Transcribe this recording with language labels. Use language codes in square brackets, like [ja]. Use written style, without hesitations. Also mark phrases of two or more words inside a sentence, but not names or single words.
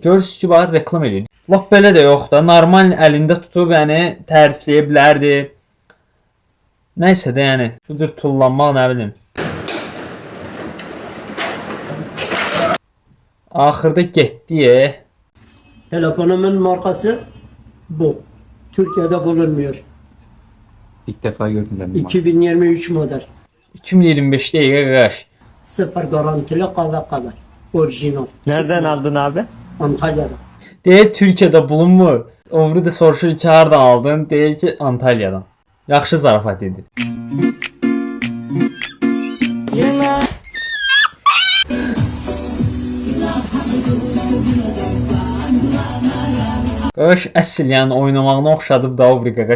[az] Görürsüz ki, bax reklam edir. Lap belə də yox da, normal əlində tutub yəni tərifləyə bilərdi. Nəysə də yəni bu cür tullanmaq nə bilim. Axırda getdi. Telefonumun markası bu. [tr] Türkiye'de bulunmuyor. İlk defa gördüm ben. 2023 model. [az] 2025 dəqiqə qardaş. [tr] Sıfır garantili kahve kadar. Orijinal. Nereden aldın abi? Antalya'da. [az] Deyir Türkiyədə bulunmur. Ömrü də soruşur ki, hardan aldın? Deyir ki, Antalyadan. Yaxşı zarafat edir. Qaqaş əsl yəni oynamağına oxşadıb da o bir qaqaş.